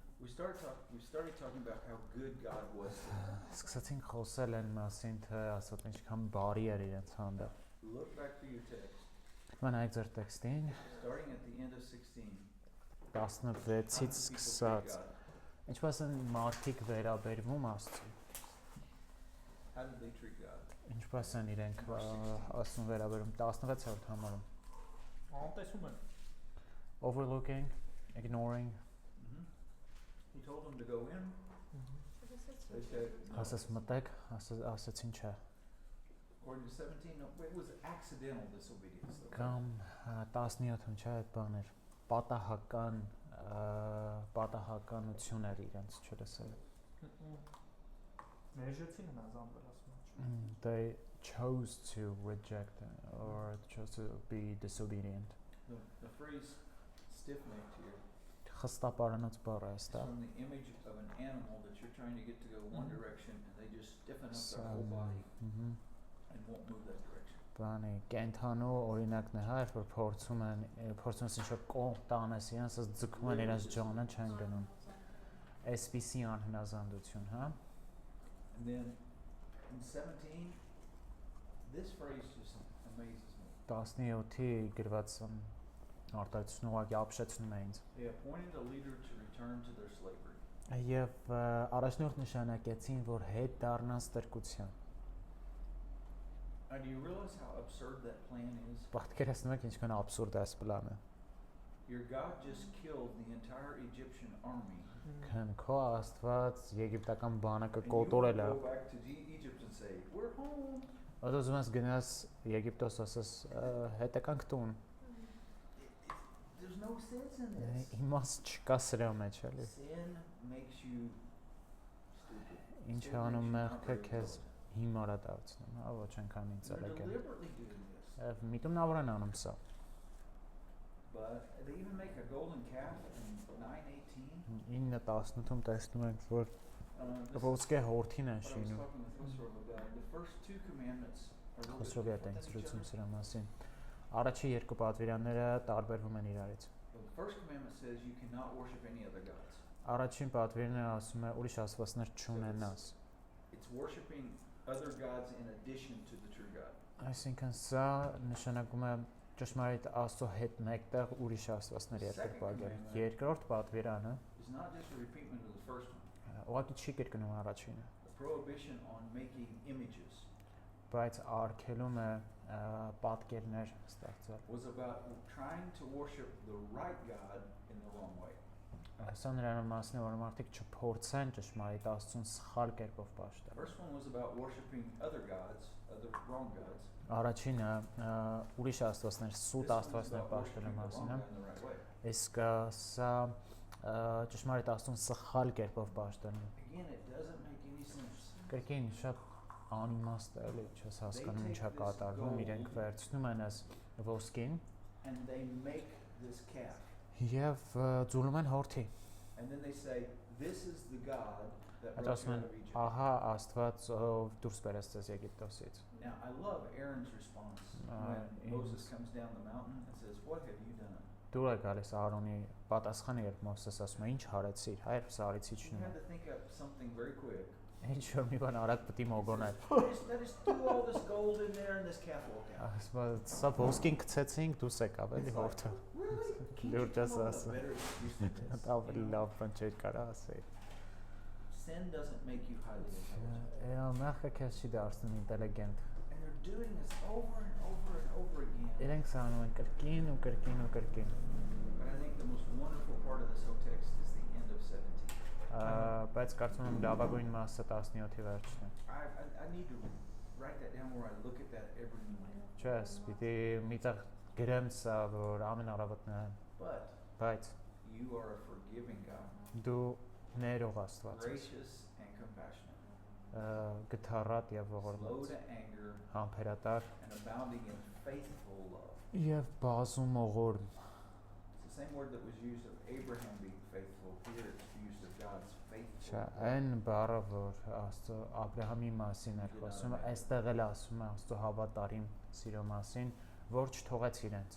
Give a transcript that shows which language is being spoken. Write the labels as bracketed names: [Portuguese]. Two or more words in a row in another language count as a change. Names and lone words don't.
[English] started talking about how good God was to them. [Armenian] Սկսեցինք խոսել այն մասին, թե Աստված ինչքան բարի էր իրենց հանդեպ։ [English] Look back to your text. [Armenian] Մնայեք ձեր տեքստին, [English] Starting at the end of 16. [Armenian] 16-ից սկսած։ Ինչպես են մարդիկ վերաբերվում Աստծուն։ [English] How did they treat God? [Armenian] Ինչպես են իրենք Աստծուն վերաբերում 16-րդ համարում։ Անտեսում են։ [English] Overlooking, ignoring. He told them to go in. They said no. [Armenian] Ասես մտեք, ասեցին չէ։ [English] According to 17, no, it was accidental disobedience. [Armenian] Կամ 17-ում չէ այդ բաներ, պատահականություն էր իրենց չլսել։ Ներժեցին հնազանդվել ասում են։ [English] They chose to reject or chose to be disobedient. The phrase stiff-necked here [Armenian] Խստապարանոց բառը է [English] is [Armenian] այստեղ։ [English] from the image of an animal that you're trying to get to go one direction and they just stiffen up their whole body and won't move that direction. [Armenian] Բանի կենթանու օրինակն է, հա, որ փորձում են ինչ-որ կողմ տանես իրենց, ձգում են իրենց ջանը չեն գնում։ Այսպիսի անհնազանդություն, հա։ [English] And then in 17, this phrase just amazes me. [Armenian] 17-ի գրված արտահայտությունը ուղղակի ապշեցնում է ինձ։ [English] They appointed a leader to return to their slavery. [Armenian] Եվ առաջնորդ նշանակեցին, որ հետ դառնան ստրկության։ [English] Do you realize how absurd that plan is? [Armenian] Պատկերացնում եք ինչքան աբսուրդ է այս պլանը։ [English] Your God just killed the entire Egyptian army. [Armenian] Քան քո Աստված եգիպտական բանակը [English] And you [Armenian] կոտորել է։ [English] go back to Egypt and say, "We're home." [Armenian] Ոսում ես գնաս Եգիպտոս ասես հետ եկանք տուն։ [English] There's no sense in this. [Armenian] Իմաստ չկա սրա մեջ էլի։ [English] Sin makes you stupid. [Armenian] Ինչ [English] Sin [Armenian] անում [English] makes you [Armenian] մեղքը [English] not very [Armenian] քեզ [English] good. [Armenian] հիմարա դարձնում, հա, ոչ այնքան ինձ [English] They're [Armenian] ալեկել։ [English] deliberately doing this. [Armenian] Միտումնավոր են անում սա։ [English] But they even make a golden calf in 9:18. [Armenian] 9:18-ում տեսնում ենք, որ [English] This [Armenian] ոսկե հորթին են [English] But I was [Armenian] շինում։ [English] talking with Khosrow about the first two commandments are really [Armenian] Խոսրովի հետ [English] different [Armenian] ենք [English] than each [Armenian] զրուցում [English] other. [Armenian] սրա մասին։ Առաջի երկու պատվիրանները տարբերվում են իրարից։ [English] The first commandment says you cannot worship any other gods. [Armenian] Առաջին պատվիրանը ասում է ուրիշ աստվածներ չունենաս։ [English] It's worshiping other gods in addition to the true God. [Armenian] Այսինքն սա նշանակում է ճշմարիտ Աստծո հետ մեկտեղ ուրիշ աստվածներ երկրպագել։ Երկրորդ պատվիրանը [English] It's not just a repeatment of the first one. [Armenian] ուղղակի չի կրկնում առաջինը, [English] The prohibition on making images [Armenian] բայց արգելում է պատկերներ ստեղծել։ [English] was about trying to worship the right God in the wrong way. [Armenian] Սա նրան մասն է, որ մարդիկ չփորձեն ճշմարիտ Աստծուն սխալ կերպով [English] The [Armenian] պաշտել։ [English] first one was about worshiping other gods, other wrong gods. [Armenian] Առաջինը ուրիշ աստվածներ, սուտ [English] This one is [Armenian] աստվածներ [English] about [Armenian] պաշտելու [English] worshiping the [Armenian] մասին [English] wrong [Armenian] է։ [English] God in the right way. [Armenian] Իսկ սա ճշմարիտ Աստծուն սխալ կերպով պաշտելու։ [English] Again, it doesn't make any sense. [Armenian] Կրկին շատ անիմաստ է, էլի, չես հասկանում ինչա կատարվում, իրենք վերցնում են այս ոսկին [English] And they make this calf. [Armenian] եւ ձուլում են հորթի։ [English] And then they say, this is the God that [Armenian] Այդ [English] brought [Armenian] ասում [English] you [Armenian] են, [English] out of Egypt. [Armenian] ահա Աստված ով դուրս բերեց ձեզ Եգիպտոսից։ [English] Now, I love Aaron's response when Moses comes down the mountain and says, what have you done? [Armenian] Դուր է գալիս Ահարոնի պատասխանը, երբ Մովսես ասում է, ինչ հարեցիր, հայր սարիցի [English] You [Armenian] չնում [English] had [Armenian] է։ [English] to think up something very quick. [Armenian] Ինչ որ մի բան արագ պետք է մոգոնել։ [English] They just threw all this gold in there and this calf walked out. [Armenian] Ասում սա ոսկին գցեցինք, դուրս եկավ, էլի հորթը։ [English] Really? Can't you [Armenian] Լուրջ [English] come up [Armenian] ասաս։ [English] with a better excuse than this? [Armenian] Ավելի լավ բան չէր կարա ասել։ [English] Sin doesn't make you highly intelligent. [Armenian] Մեղքը քեզ չի դարձնում ինտելիգենտ։ [English] And they're doing this over and over and over again. [Armenian] Իրենք սա անում են կրկին ու կրկին ու կրկին։ [English] But I think the most wonderful part of this whole text is the end of 17. [Armenian] Բայց կարծում եմ լավագույն մասը 17-ի վերջն է։ [English] I need to write that down where I look at that every morning. [Armenian] Չես, պիտի միտեղ գրեմ սա, որ ամեն առավոտն է, [English] But [Armenian] բայց [English] you are a forgiving God, [Armenian] դու ներող Աստված ես, [English] gracious and compassionate, [Armenian] գթառատ եւ [English] slow [Armenian] ողորմած, [English] to anger [Armenian] համբերատար [English] and abounding in faithful love. [Armenian] եւ բազում ողորմ։ [English] It's the same word that was used of Abraham being faithful. Here it's used of God's faithful. [Armenian] Չէ, այն բառը, որ Աստծո Աբրահամի մասին է խոսում, այստեղ էլ ասում է Աստծո հավատարիմ սիրո մասին, որ չթողեց իրենց։